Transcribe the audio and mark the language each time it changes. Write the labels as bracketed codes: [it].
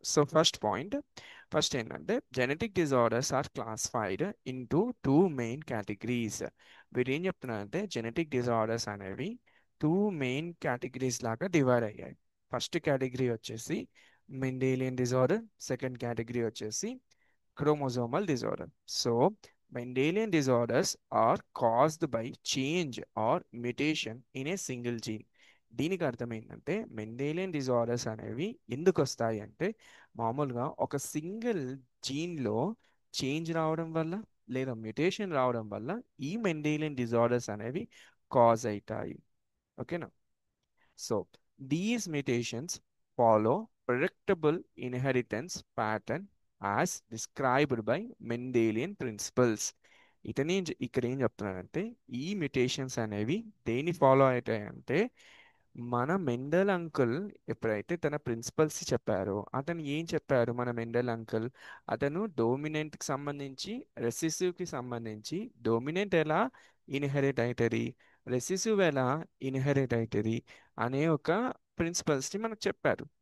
[en] So first ఏంటంటే genetic disorders are classified into two main categories. [te] వీరు ఏం చెప్తున్నారంటే జెనెటిక్ డిజార్డర్స్ అనేవి టూ మెయిన్ కేటగిరీస్ లాగా డివైడ్ అయ్యాయి. ఫస్ట్ కేటగిరీ వచ్చేసి మెండేలియన్ డిజార్డర్, సెకండ్ కేటగిరీ వచ్చేసి chromosomal disorder. [en] So, Mendelian disorders are caused by change or mutation in a single gene. [te] దీనికి అర్థం ఏంటంటే మెండేలియన్ డిజార్డర్స్ అనేవి ఎందుకు వస్తాయి అంటే మామూలుగా ఒక సింగిల్ జీన్లో చేంజ్ రావడం వల్ల లేదా మ్యుటేషన్ రావడం వల్ల ఈ మెండేలియన్ డిజార్డర్స్ అనేవి కాజ్ అవుతాయి. ఓకేనా? [en] So, these mutations follow predictable inheritance pattern as described by Mendelian principles. [te] ఇక్కడ ఏం చెప్తున్నానంటే ఈ మ్యుటేషన్స్ అనేవి దేని ఫాలో అవుతాయంటే మన మెండల్ అంకుల్ ఎప్పుడైతే తన ప్రిన్సిపల్స్ చెప్పారో అతను ఏం చెప్పారు మన మెండల్ అంకుల్ అతను డోమినెంట్కి సంబంధించి రెసిసివ్కి సంబంధించి డోమినెంట్ ఎలా ఇన్హెరిట్ అవుతుంది, రెసిసివ్ ఎలా ఇన్హెరిట్ అవుతుంది అనే ఒక ప్రిన్సిపల్స్ని మనకు చెప్పారు.